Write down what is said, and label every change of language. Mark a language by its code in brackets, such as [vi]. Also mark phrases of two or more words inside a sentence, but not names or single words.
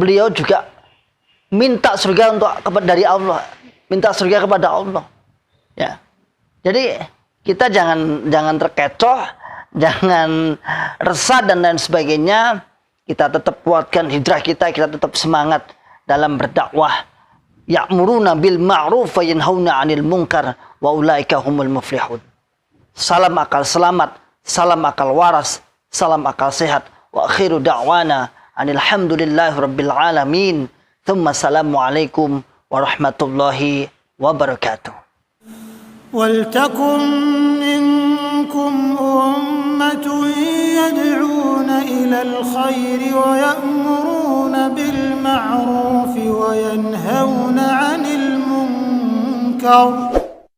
[id] Beliau juga minta surga dari Allah. Minta surga kepada Allah. Ya. Jadi kita jangan terkecoh, jangan resah dan lain sebagainya. Kita tetap kuatkan hijrah kita tetap semangat dalam berdakwah. [ar] يأمرون بالمعروف وينهون عن المنكر وأولئك هم المفلحون. [id] Salam akal selamat, salam akal waras, salam akal sehat. [ar] وآخر دعوانا أن الحمد لله رب العالمين. ثم السلام عليكم ورحمة الله وبركاته. ولتكن منكم أمة يدعون إلى الخير ويأمرون بالمعروف وينهون عن المنكر